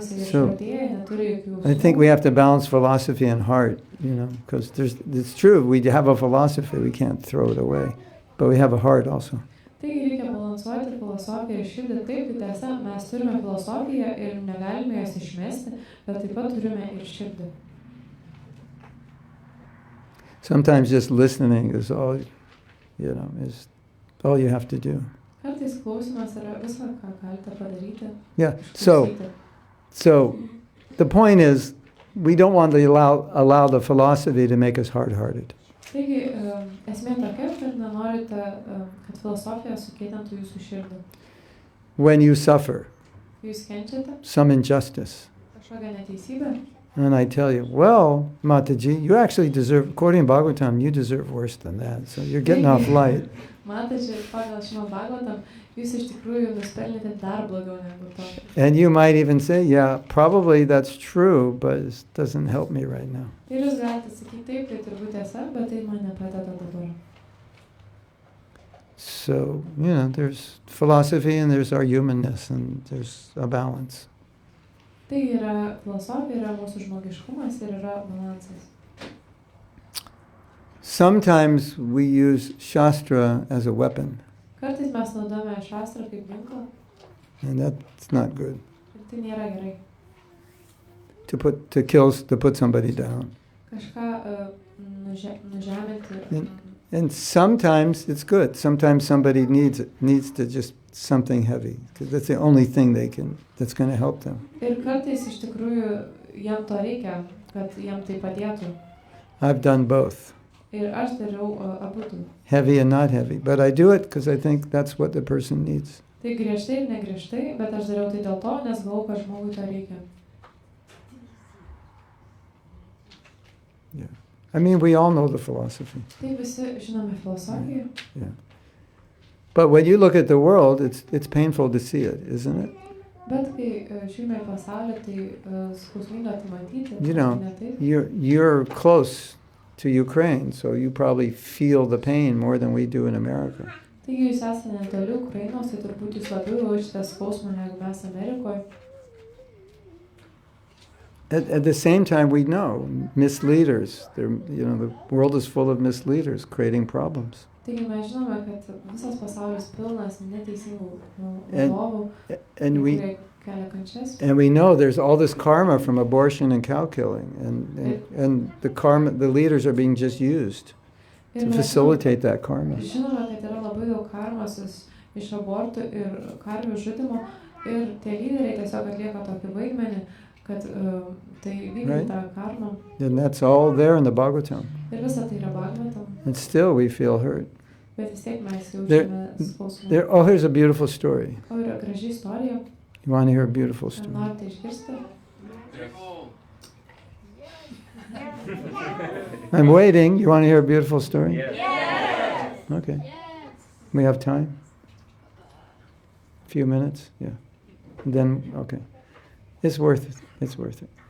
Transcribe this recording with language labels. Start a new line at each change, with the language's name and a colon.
English: So I think we have to balance philosophy and heart, because it's true. We have a philosophy, we can't throw it away, but we have a heart also.
Lithuanian: Taigi reikia balansuoti filosofiją ir širdį. Taip, tiesa, mes turime filosofiją ir negalime jas išmesti, bet taip pat turime ir širdį.
English: Sometimes just listening is all, is all you have to do.
Lithuanian: Kartais klausimas yra viską, ką galite padaryti.
English: Yeah. So the point is, we don't want to allow the philosophy to make us hard-hearted.
Lithuanian: Taigi, esmė tokia, kad nenorite, kad filosofija sukėtintų jūsų širdį.
English: When you suffer
Lithuanian: Jūs kenčiate
English: some injustice,
Lithuanian: kažkokią neteisybę,
English: and I tell you, well, Mataji, you actually deserve, according to Bhagavatam, you deserve worse than that, so you're getting off light.
Lithuanian: Mataji, pagal Šrimad Bhagavatam, jūs iš tikrųjų nuspelnėte dar blogiau negu to.
English: And you might even say, yeah, probably that's true, but it doesn't help me right now.
Lithuanian: Ir jūs galite sakyti, taip, tai turbūt tiesa, bet tai man nepadeda dabar.
English: So, there's philosophy and there's our humanness and there's a balance.
Lithuanian: Tai yra filosofija, yra mūsų žmogiškumas ir yra balansas.
English: Sometimes we use Shastra as a weapon.
Lithuanian: Kartais mes naudojame šastrą kaip ginklą.
English: And that's not good.
Lithuanian: Ir tai nėra gerai.
English: to put somebody down.
Lithuanian: Kažką nužeminti.
English: And sometimes it's good. Sometimes somebody needs to just something heavy, because that's the only thing that's going to help them.
Lithuanian: Ir kartais iš tikrųjų jam to reikia, kad jam tai padėtų.
English: I've done both.
Lithuanian: Ir aš dariau abudu.
English: Heavy and not heavy, but I do it because I think that's what the person needs.
Lithuanian: Tai griežtai ir negriežtai, bet aš dariau tai dėl to, nes galvau, kad žmogui to reikia.
English: Yeah. I mean, we all know the philosophy.
Lithuanian: Tai visi žinome filosofiją.
English: Yeah. But when you look at the world, it's painful to see it, isn't it?
Lithuanian: Bet kai žiūrime į pasaulį, tai skausminga tai matyti.
English: You know,
Lithuanian: ne taip.
English: you're close to Ukraine, so you probably feel the pain more than we do in America.
Lithuanian: Taigi jūs esate netoli Ukrainos, tai turbūt jūs labiau jaučiate skausmą negu mes Amerikoje.
English: At the same time, we know misleaders. The world is full of misleaders creating problems.
Lithuanian: Taigi mes žinome, kad visas pasaulis pilnas neteisingų vadovų, kurie kelia kančias.
English: And we know there's all this karma from abortion and cow killing, and the leaders are being just used to facilitate that karma.
Lithuanian: Žinome, kad yra labai daug karmos iš abortų ir karvių žudymo, ir tie lyderiai tiesiog atlieka tokį vaidmenį, kad tai vykdytų tą karmą.
English: And that's all there in the Bhagavatam.
Lithuanian: Ir visa tai yra Bhagavatam.
English: And still we feel hurt.
Lithuanian: Bet vis tiek mes jaučiame skausmą.
English: Oh, here's a beautiful story.
Lithuanian: O yra graži istorija.
English: You want to hear a beautiful story?
Lithuanian: Norite išgirsti?
English: I'm waiting. You want to hear a beautiful story? Yes. Okay. We have time? A few minutes? Yeah. And then, okay. It's worth it. It's worth it.